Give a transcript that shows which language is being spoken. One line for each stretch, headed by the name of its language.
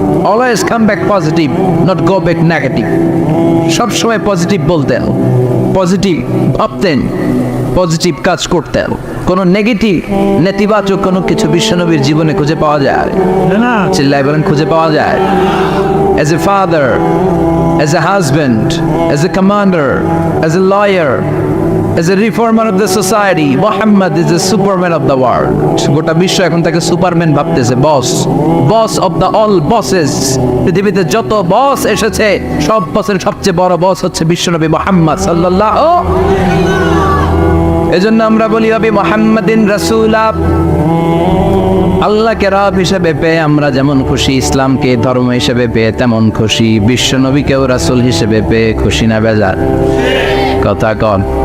English: Always come back positive, not go back negative.
Bangla: সব সময় positive বলতেন, পজিটিভ ভাবতেন, পজিটিভ কাজ করতেন। কোনো নেগেটিভ, নেতিবাচক কোনো কিছু বিশ্বনবীর জীবনে খুঁজে পাওয়া যায় না? চিল্লায় বলেন খুঁজে পাওয়া যায়?
English: As a father, as a husband, as a commander, as a lawyer, as a reformer of the society, Muhammad is the superman of the world.
Bangla: গোটা বিশ্ব এখন তাকে সুপারম্যান ভাবতেছে,
English: Boss of the all bosses.
Bangla: পৃথিবীতে যত বস এসেছে, সব বসের সবচেয়ে বড় বস হচ্ছে বিশ্বনবী মুহাম্মদ সাল্লাল্লাহু। এজন্য আমরা বলি
Arabic: ওয়াবি মুহাম্মাদিন রাসূলা,
Bangla: আল্লাহকে রব হিসেবে পেয়ে আমরা যেমন খুশি, ইসলামকে ধর্ম হিসেবে পেয়ে তেমন খুশি, বিশ্বনবীকেও রাসূল হিসেবে পেয়ে খুশি না বেজার? কথা কন।